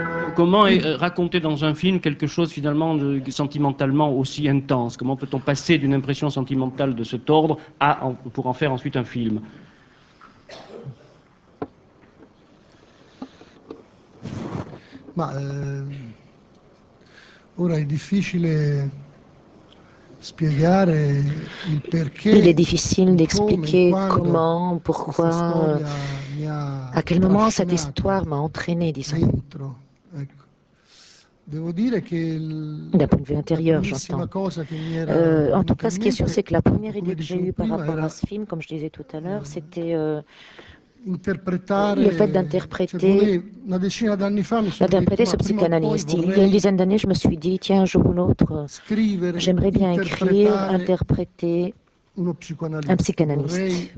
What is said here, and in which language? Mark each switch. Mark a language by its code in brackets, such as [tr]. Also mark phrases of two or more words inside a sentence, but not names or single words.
[fr] Comment raconter dans un film quelque chose finalement sentimentalement aussi intense? Comment peut-on passer d'une impression sentimentale de cet ordre pour en faire ensuite un film? [it] Ma ora è difficile spiegare il perché, [fr] il est difficile d'expliquer comment, pourquoi, à quel moment cette histoire m'a entraîné, disons. [it] Dentro, ecco. Devo dire che [fr] d'un point de vue intérieur, j'entends. En tout cas, ce qui est sûr, c'est que la première idée que j'ai eue par rapport à ce film, comme je disais tout à l'heure, c'était le fait d'interpréter ce psychanalyste. Il y a une dizaine d'années, je me suis dit, tiens, un jour ou l'autre, j'aimerais bien écrire, interpréter un psychanalyste.